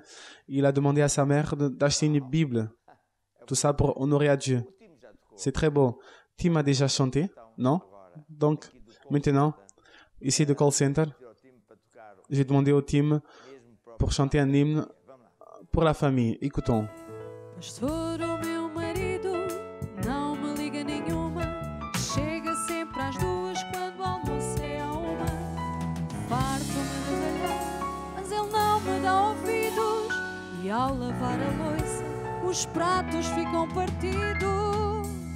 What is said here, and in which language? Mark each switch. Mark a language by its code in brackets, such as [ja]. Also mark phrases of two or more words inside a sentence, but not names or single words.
[fr] Il a demandé à sa mère d'acheter une Bible. Tout ça pour honorer à Dieu. C'est très beau. Tim a déjà chanté, non? Donc, maintenant, ici de Call Center, j'ai demandé au Tim pour chanter un hymne pour la famille. Écoutons. [pt] Pastor, o meu marido não me liga nenhuma. Chega sempre às 2 quando o almoço é à 1. Farto-me de ralhar, mas ele não me dá ouvidos. E ao lavar a louça, os pratos ficam partidos.